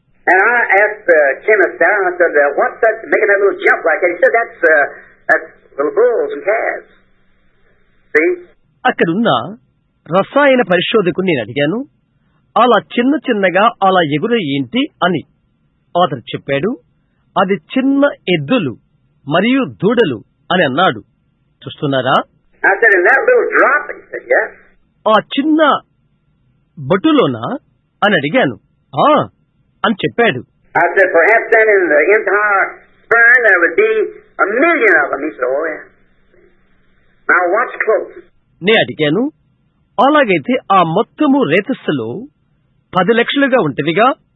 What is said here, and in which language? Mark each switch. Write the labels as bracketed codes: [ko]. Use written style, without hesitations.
[en] And I asked the chemist there, I said, what's that making that little jump like that? He said, that's little bulls and calves. See? [te] అక్కడున్న రసాయన పరిశోధకుని నేను అడిగాను, అలా చిన్నగా అలా ఎగురే ఏంటి అని. అతను చెప్పాడు, అది చిన్న ఎద్దులు మరియు దూడలు అని అన్నాడు. చూస్తున్నారా? [en] I said, in that little drop? He said, yes. [te] ఆ చిన్న బొట్టులోనా అని అడిగాను. అని చెప్పాడు. [en] I said, perhaps then in the entire sperm there would be 1,000,000 of them. He said, oh yeah. Now watch close. [te] నే అడిగాను, అలాగైతే ఆ మొత్తము రేతస్సులో 10 లక్షలుగా ఉంటదిగా?